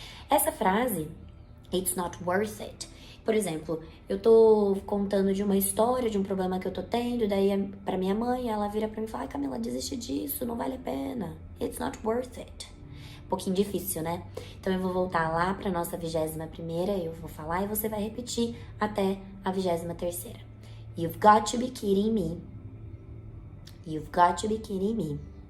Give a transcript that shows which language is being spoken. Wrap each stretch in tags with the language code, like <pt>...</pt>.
<pt>Essa frase,</pt> <en>it's not worth it.</en> <pt>Por exemplo, eu tô contando de uma história, de um problema que eu tô tendo, daí pra minha mãe, ela vira pra mim e fala, ai Camila, desiste disso, não vale a pena.</pt> <en>It's not worth it.</en> <pt>Um pouquinho difícil, né? Então eu vou voltar lá pra nossa 21ª, eu vou falar e você vai repetir até a 23ª.</pt> <en>You've got to be kidding me. You've got to be kidding me.</en>